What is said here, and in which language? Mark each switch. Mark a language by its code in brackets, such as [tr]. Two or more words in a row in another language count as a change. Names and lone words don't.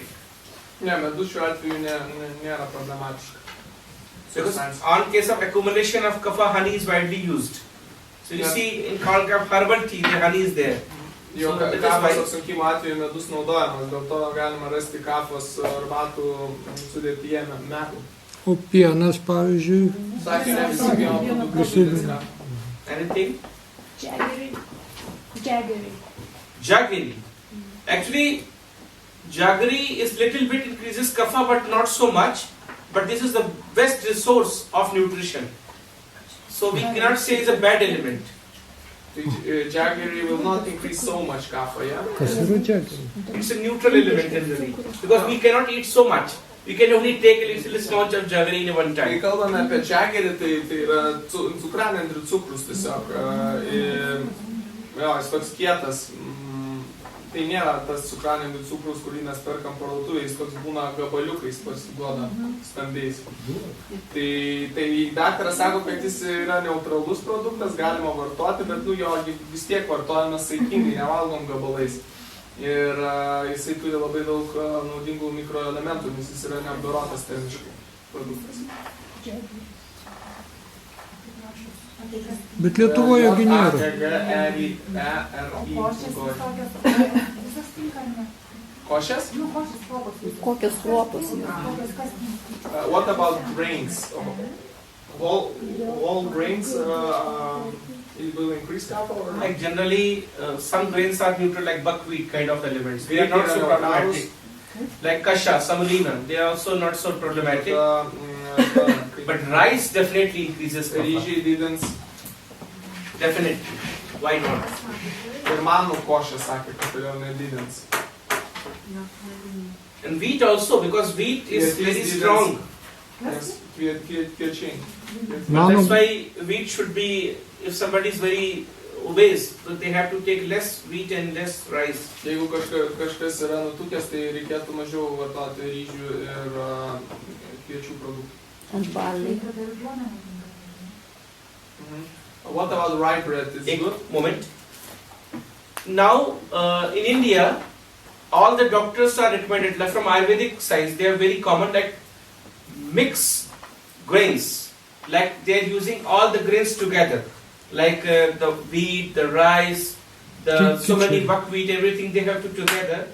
[lt] Ne, medus šiuo atveju nėra problematiška. [en] Because on case of accumulation of kapha, honey is widely used. So you Yeah. see in all kind of herbal tea, the honey is there. [lt] Jo, [en] So that is [lt] kapos [en] why- [lt] apsunkimo atveju medus naudojamas, dėl to galima rasti kapos arbatų sudėtyje metų. O pienas, pavyzdžiui. Sakė, ne visi pieno produktai Visi. didins kapą. [en] Anything? Jaggery. Jaggery. Jaggery. Actually, jaggery is little bit increases kapha, but not so much. But this is the best resource of nutrition. So we cannot say it's a bad element. Tai jaggery will not increase so much kapą, yeah? [lt] Kas yra džegeris? [en] It's a neutral element generally. Because we cannot eat so much. We can only take a little small of jaggery in one [lt] Kai [en] time. [lt] kalbame apie jaggerį, tai yra cukranendrių cukrus tiesiog. Jo, jis toks kietas. Tai nėra tas cukranendrių cukrus, kurį mes perkam parduotuvėje, jis toks būna gabaliukais pasiduoda stambiais. Tai daktaras sako, kad jis yra neutralus produktas, galima vartoti, bet jo vis tiek vartojame saikingai, nevalgom gabalais. Ir jisai turi labai daug naudingų mikroelementų, nes jis yra neapdorotas termiškai produktas. Bet Lietuvoje gi nėra. A-G-G-R-I Visas tinka, ne? Košės? Košės kruopos. Kokios kruopos yra? Kokios kas tinka? [en] What about grains? All grains it will increase kappa or not? Like generally, some grains are neutral, like buckwheat kind of elements. They are not so problematic. Like kasha, semolina, they are also not so problematic. But rice definitely increases kapha. [lt] Ryžiai didins. [en] Definitely. Why not? [lt] Ir manų košė sakė, kad kodėl nedidins. [en] And wheat also, because wheat is Yes, very yes, strong. [lt] Nes kviečiai. [en] But [lt] Mano, [en] that's why wheat should be, if somebody is very obese, so they have to take less wheat and less rice. [lt] Jeigu kažkas yra nutukęs, tai reikėtų mažiau vartoti ryžių ir kviečių produktų. [en] Ant barley. What about rye bread? Is it good? Moment. Now, in India, all the doctors are recommended, like from Ayurvedic science, they are very common, like mix grains, like they are using all the grains together, like the wheat, the rice, so many buckwheat, everything they have to together.